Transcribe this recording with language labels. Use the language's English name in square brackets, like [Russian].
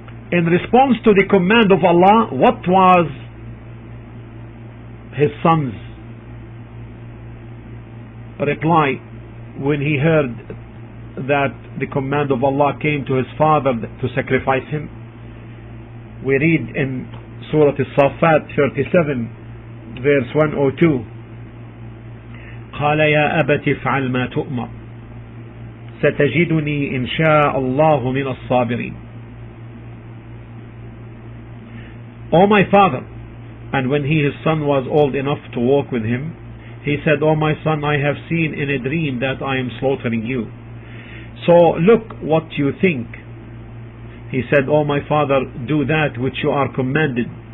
[English] In response to the command of Allah, what was his son's reply when he heard that the command of Allah came to his father to sacrifice him? We read in Surah As-Saffat 37 verse 102, [Arabic] قال يا أبت افعل ما تؤمر ستجدني إن شاء الله من الصابرين. [English] O my father. And when his son was old enough to walk with him, he said, O my son, I have seen in a dream that I am slaughtering you. So look what you think. He said, O my father, do that which you are commanded.